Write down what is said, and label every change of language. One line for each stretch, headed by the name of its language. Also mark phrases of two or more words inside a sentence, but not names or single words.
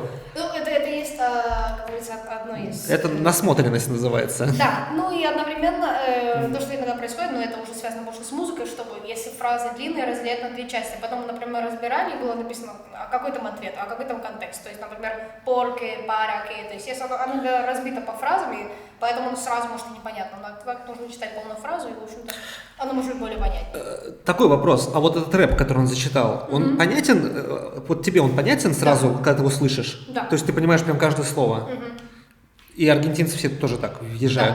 Russian: Ну, это есть, как говорится, одно из... Это насмотренность называется. Да, ну и одновременно то, что иногда происходит, но это уже связано больше с музыкой, чтобы если фразы длинные, разделять на две части. Потом, например, разбирали, и было написано, а какой там ответ, а какой там контекст. То есть, например,
Spanish: porque, para, que.
Russian: То есть, если оно разбито по фразам, и поэтому оно сразу может и непонятно. Но так нужно читать полную фразу, и, в общем-то, оно может быть более понятнее. Такой вопрос. А вот этот рэп, который он зачитал, он понятен? Вот тебе он понятен сразу, когда ты его слышишь? Да. То есть ты понимаешь прям каждое слово? И аргентинцы все тоже так въезжают?